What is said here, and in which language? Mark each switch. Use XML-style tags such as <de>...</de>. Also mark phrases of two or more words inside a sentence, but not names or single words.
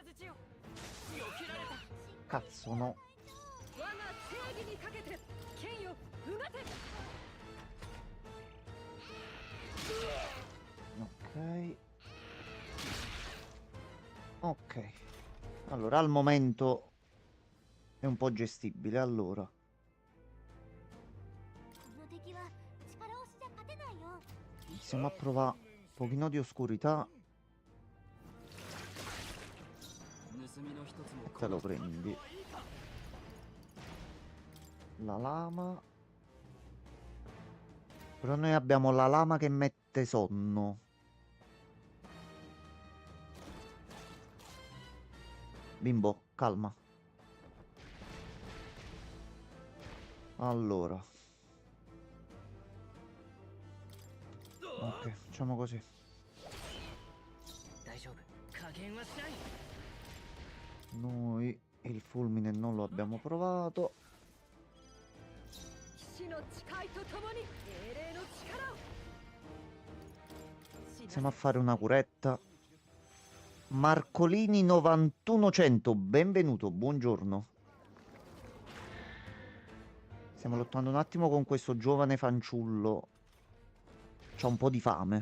<it>Cazzo no. Ok. Ok. Allora, al momento è un po' gestibile. Allora,</it> <ja>この敵は力押しじゃ勝てないよ。</ja> <it>iniziamo a provare un pochino di oscurità.</it> <ja>盗みの一つも</ja> <it>Te lo prendi. La lama. Però noi abbiamo la lama che mette sonno. Bimbo, calma. Allora. Ok, facciamo così.</it> <ja>大丈夫。加減はしない。</ja> <it>Noi il fulmine non lo abbiamo provato.</it> <ja>騎士の誓いとともに英霊の力を。</ja> <it>Iniziamo a fare una curetta. Marcolini 9100, benvenuto, buongiorno. Stiamo lottando un attimo con questo giovane fanciullo. C'ha un po' di fame.</it>